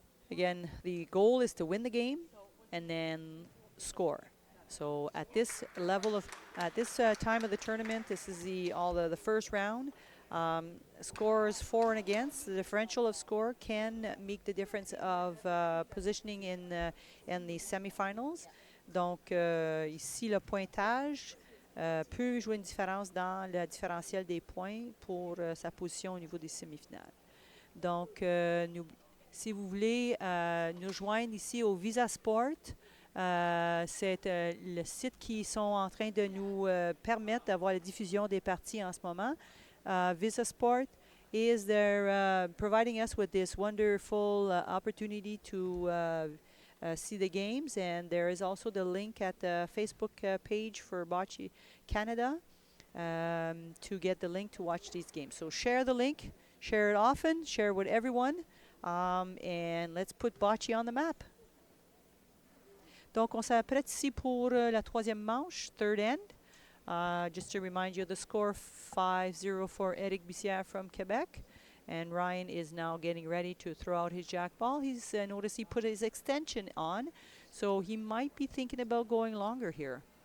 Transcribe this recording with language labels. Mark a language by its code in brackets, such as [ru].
[en] Again, the goal is to win the game and then score. So at this level of, at this time of the tournament, this is the first round. Scores for and against, the differential of score can make the difference of positioning in the semifinals. [fr] Donc, ici, le pointage peut jouer une différence dans le différentiel des points pour sa position au niveau des semi-finales. Donc, si vous voulez nous joindre ici au Visa Sport, c'est le site qui sont en train de nous permettre d'avoir la diffusion des parties en ce moment. [en] Visa Sport is there providing us with this wonderful opportunity to see the games, and there is also the link at the Facebook page for Bocce Canada to get the link to watch these games. So share the link, share it often, share it with everyone, and let's put Bocce on the map. [fr] Donc on s'apprête ici pour la troisième manche, [en] third end. Just to remind you, the score 5-0 for Eric Bussière from Quebec. And Ryan is now getting ready to throw out his jack ball. He's noticed he put his extension on, so he might be thinking about going longer here.